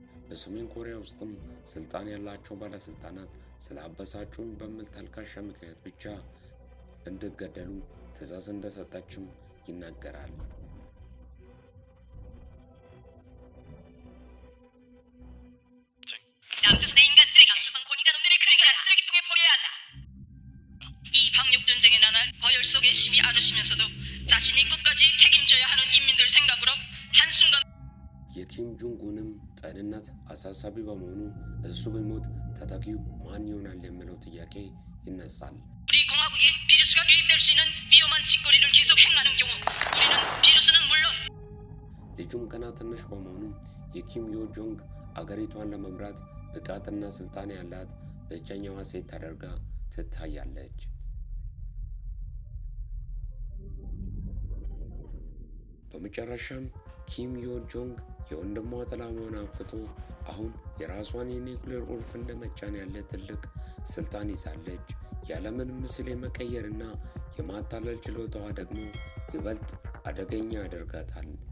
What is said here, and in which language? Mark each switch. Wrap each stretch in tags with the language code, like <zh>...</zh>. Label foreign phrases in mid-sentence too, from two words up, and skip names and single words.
<am>በሰሜን ኮሪያ ውስጥም ስልጣን ያላቸው ባለስልጣናት ስላበሳጩን በሚል ተልካሻ ምክንያት ብቻ እንዲገደሉ ትዕዛዝ እንደሰጠችም ይናገራል።</am> <ko>남조선의 인간 쓰레기, 남조선 고니가 놈들을 그에게 쓰레기통에 버려야 한다. 이 방역 전쟁의 나날 과열 속에 심히 앓으시면서도 자신이 끝까지 책임져야 하는 인민들 생각으로 한순간</ko> <am>የኪም ጆንግ ኡንም ጤንነት አሳሳቢ በመሆኑ እሱ ቢሞት ተተኪው ማን ይሆናል የሚለው ጥያቄ ይነሳል።</am> <ko>우리 공화국에 비루스가 유입될 수 있는 위험한 짓거리를 계속 행하는 경우 우리는 비루스는 물론</ko> <am>ልጁም ገና ትንሽ በመሆኑ የኪም ዮ ጆንግ አገሪቷን ለመምራት ብቃትና ስልጣን ያላት ብቸኛዋ ሴት ተደርጋ ትታያለች። በመጨረሻም ኪም ዮ ጆንግ የወንድሟ ጥላ መሆን አብቅቶ አሁን የራሷን የኒውክሌር ቁልፍ እንደመጫን ያለ ትልቅ ስልጣን ይዛለች። የዓለምን ምስል የመቀየርና የማታለል ችሎታዋ ደግሞ ይበልጥ አደገኛ ያደርጋታል።</am>